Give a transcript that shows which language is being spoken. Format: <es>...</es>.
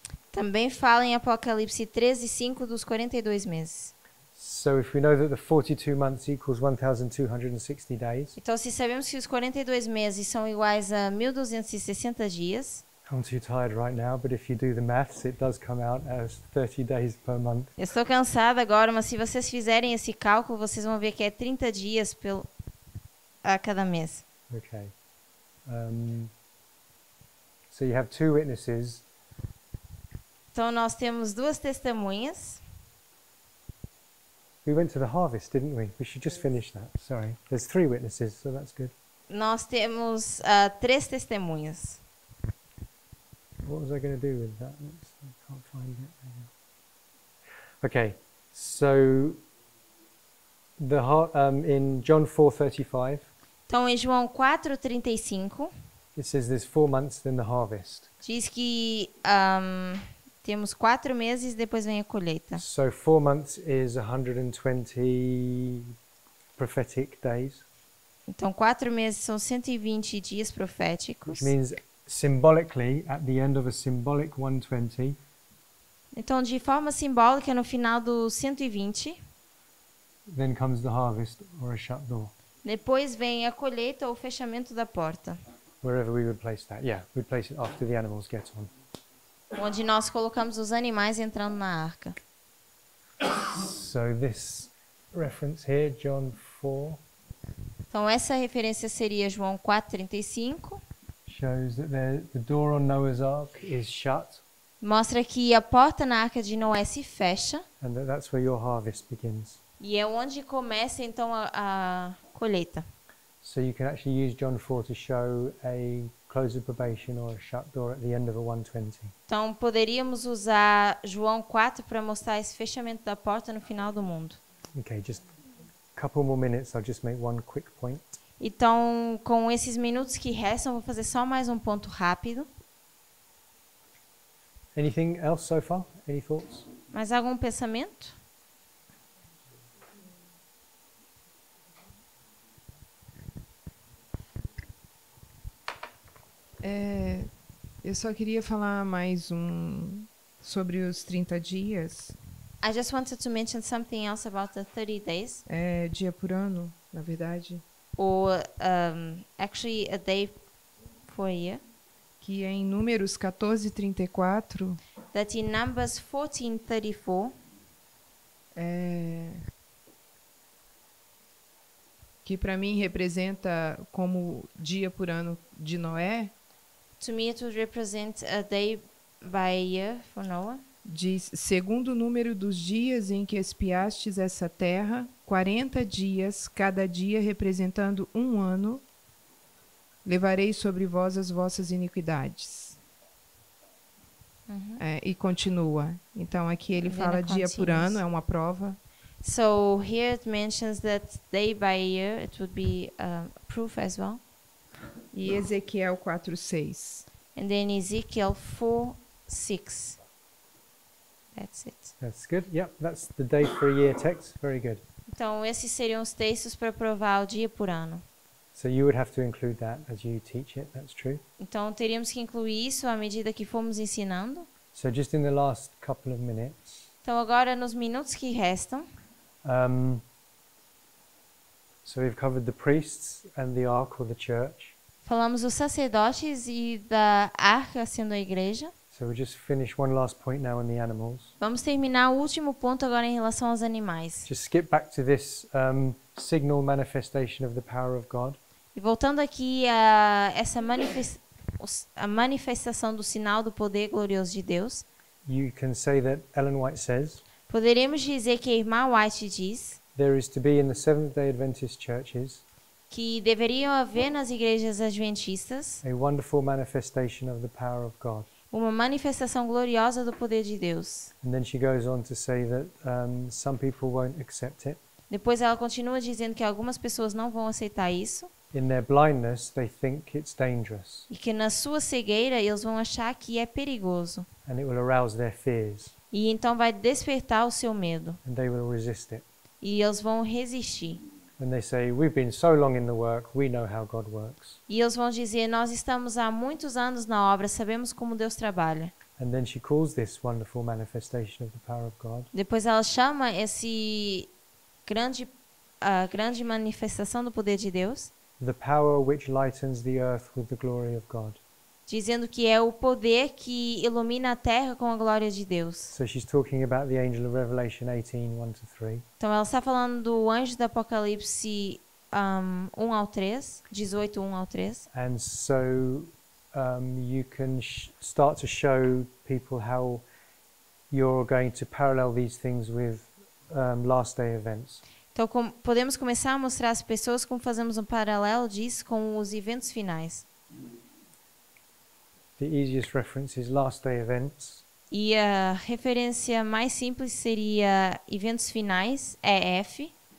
<pt>Também fala em Apocalipse 13:5 dos 42 meses.</pt> <en>So if we know that the 42 months equals 1,260 days,</en> <pt>Então, se sabemos que os 42 meses são iguais a 1260 dias,</pt> <en>I'm too tired right now, but if you do the maths, it does come out as 30 days per month.</en> <pt>Eu estou cansada agora, mas se vocês fizerem esse cálculo, vocês vão ver que é 30 dias a cada mês.</pt> <en>Okay. So you have two witnesses.</en> <pt>Então nós temos duas testemunhas.</pt> <en>We went to the harvest, didn't we? We should just finish that. Sorry. There's three witnesses, so that's good.</en> <pt>Nós temos 3 testemunhas.</pt> <en>What was I going to do with that? I can't find it. Okay, so in John 4:35,</en> <pt>Então em João 4:35</pt> <en>it says there's 4 months then the harvest.</en> <pt>diz que temos 4 meses, depois vem a colheita.</pt> <en>So 4 months is 120 prophetic days,</en> <pt>Então 4 meses são 120 dias proféticos.</pt> <en>which means symbolically at the end of a symbolic 120,</en> <pt>Então de forma simbólica, no final do 120,</pt> <en>then comes the harvest or a shut door.</en> <pt>depois vem a colheita ou o fechamento da porta,</pt> <en>Wherever we would place that. Yeah, we'd place it after the animals get on.</en> <pt>onde nós colocamos os animais entrando na arca.</pt> <en>So this reference here, John 4,</en> <pt>Então essa referência seria João 4:35.</pt> <en>shows that the door on Noah's Ark is shut,</en> <pt>Mostra que a porta na arca de Noé se fecha</pt> <en>and that's where your harvest begins.</en> <pt>e é onde começa então a colheita.</pt> <en>So you can actually use John 4 to show a close of probation or a shut door at the end of a 120.</en> <pt>Então poderíamos usar João 4 para mostrar esse fechamento da porta no final do mundo.</pt> <en>Okay, just a couple more minutes. I'll just make one quick point.</en> <pt>Então, com esses minutos que restam, vou fazer só mais um ponto rápido.</pt> <en>Anything else so far? Any thoughts?</en> <pt>Mais algum pensamento? Eu só queria falar mais sobre os 30 dias,</pt> <en>I just wanted to mention something else about the 30 days,</en> <pt>dia por ano, na verdade,</pt> <en>or actually a day for a year.</en> <pt>que é em Números 14:34,</pt> <en>That in Numbers 14:34,</en> <pt>que para mim representa como dia por ano de Noé,</pt> <en>to me it would represent a day by a year for Noah.</en> <pt>diz: segundo o número dos dias em que espiastes essa terra, 40 dias, cada dia representando um ano, levarei sobre vós as vossas iniquidades. E continua. Então aqui ele</pt> <en>And then</en> <pt>fala</pt> <en>it</en> <pt>dia por</pt> <en>continues.</en> <pt>ano, é uma prova.</pt> <en>So here it mentions that day by year it would be proof as well.</en> <pt>E Ezequiel 4:6.</pt> <en>And then Ezekiel 4:6. That's it. That's good. Yep, that's the day for a year text. Very good.</en> <pt>Então esses seriam os textos para provar o dia por ano.</pt> <en>So you would have to include that as you teach it. That's true.</en> <pt>Então teríamos que incluir isso à medida que formos ensinando.</pt> <en>So just in the last couple of minutes,</en> <pt>Então agora nos minutos que restam,</pt> <en>so we've covered the priests and the ark or the church.</en> <pt>falamos dos sacerdotes e da arca sendo a igreja.</pt> <en>So we'll just finish one last point now on the animals.</en> <pt>Vamos terminar o último ponto agora em relação aos animais.</pt> <en>Just skip back to this signal manifestation of the power of God.</en> <pt>E voltando aqui a essa a manifestação do sinal do poder glorioso de Deus,</pt> <en>You can say that Ellen White says</en> <pt>poderíamos dizer que a irmã White diz</pt> <en>there is to be in the Seventh-day Adventist churches</en> <pt>que deveriam haver nas igrejas adventistas</pt> <en>a wonderful manifestation of the power of God.</en> <pt>uma manifestação gloriosa do poder de Deus.</pt> <en>And then she goes on to say that some people won't accept it.</en> <pt>Depois ela continua dizendo que algumas pessoas não vão aceitar isso</pt> <en>In their blindness, they think it's dangerous,</en> <pt>e que na sua cegueira eles vão achar que é perigoso.</pt> <en>and it will arouse their fears,</en> <pt>E então vai despertar o seu medo</pt> <en>and they will resist it.</en> <pt>e eles vão resistir.</pt> <en>And they say, we've been so long in the work, we know how God works.</en> <pt>E eles vão dizer: nós estamos há muitos anos na obra, sabemos como Deus trabalha.</pt> <en>And then she calls this wonderful manifestation of the power of God</en> <pt>Depois ela chama esse grande manifestação do poder de Deus,</pt> <en>the power which lightens the earth with the glory of God.</en> <pt>dizendo que é o poder que ilumina a terra com a glória de Deus.</pt> <en>So she's talking about the angel of Revelation 18, 1-3.</en> <pt>Então ela está falando do anjo do Apocalipse 1 ao 3, 18, 1 ao 3.</pt> <en>And so you can start to show people how you're going to parallel these things with last day events.</en> <pt>Então podemos começar a mostrar às pessoas como fazemos um paralelo disso com os eventos finais.</pt> <en>The easiest reference is last day events.</en> <pt>E a referência mais simples seria eventos finais, EF</pt>